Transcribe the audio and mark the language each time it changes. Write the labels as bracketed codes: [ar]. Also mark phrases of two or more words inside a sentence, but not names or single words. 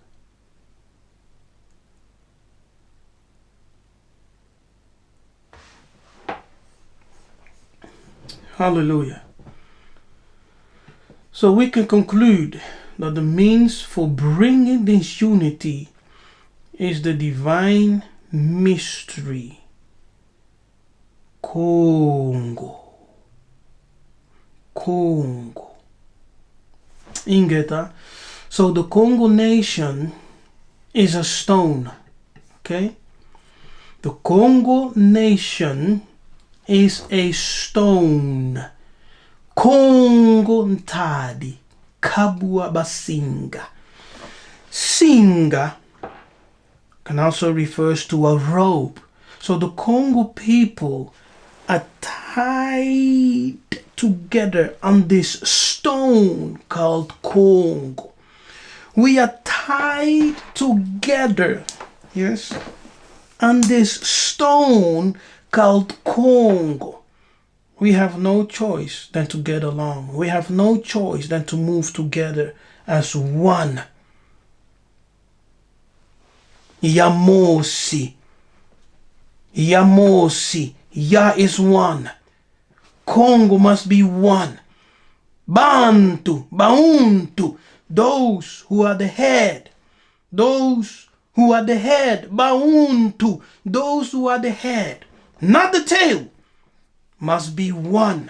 [en] Hallelujah. So we can conclude that the means for bringing this unity is the divine mystery. Kongo. Kongo. Ingeta. So the Congo nation is a stone. Okay? The Congo nation is a stone. [kg] Kongo ntadi. Kabua basinga. [en] Singa can also refers to a rope. So the Congo people are tied together on this stone called Kongo. We are tied together, yes, on this stone called Kongo. We have no choice than to get along. We have no choice than to move together as one. Yamosi. Yamosi. Ya is one. Congo must be one. Bantu. Bantu. Those who are the head. Those who are the head. Bantu. Those who are the head. Not the tail. Must be one.